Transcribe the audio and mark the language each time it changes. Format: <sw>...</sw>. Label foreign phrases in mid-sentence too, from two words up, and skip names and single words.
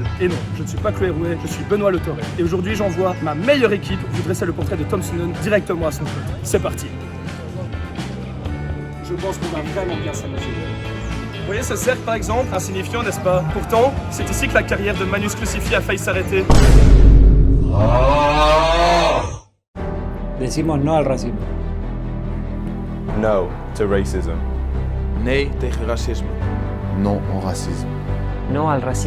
<fr>Et non, je ne suis pas Chloé Rouet, je suis Benoît Le Torre. Et aujourd'hui j'envoie ma meilleure équipe vous dresser le portrait de Tom Sunan directement à son compte. C'est parti. Je pense qu'on va vraiment bien s'amuser. Vous voyez ce cercle par exemple, insignifiant n'est-ce pas? Pourtant, c'est ici que la carrière de Manus Crucifié a failli s'arrêter.</fr> <es>Decimos no al racismo.</es> <en>No to racism.</en> <nl>Nee tegen racisme.</nl> <fr>Non au racisme.</fr> <es>No al racismo.</es>